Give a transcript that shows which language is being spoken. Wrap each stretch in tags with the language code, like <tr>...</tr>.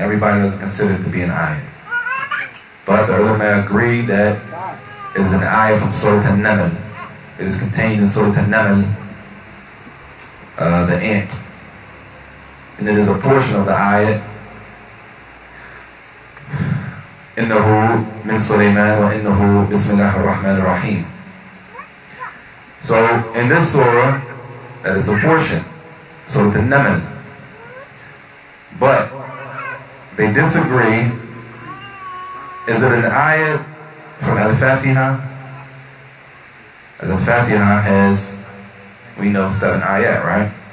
<en>Everybody doesn't consider it to be an ayat. But the ulama agree that it is an ayat from Surah An-Naml. It is contained in Surah An-Naml, the ant. And it is a portion of the ayat.</en> <ar>إنه من سليمان وإنه بسم الله الرحمن الرحيم.</ar> <en>So in this surah, that is a portion, Surah An-Naml. But they disagree. Is it an ayat from Al-Fatihah? As Al-Fatihah has, we know, 7 ayat, right?</en>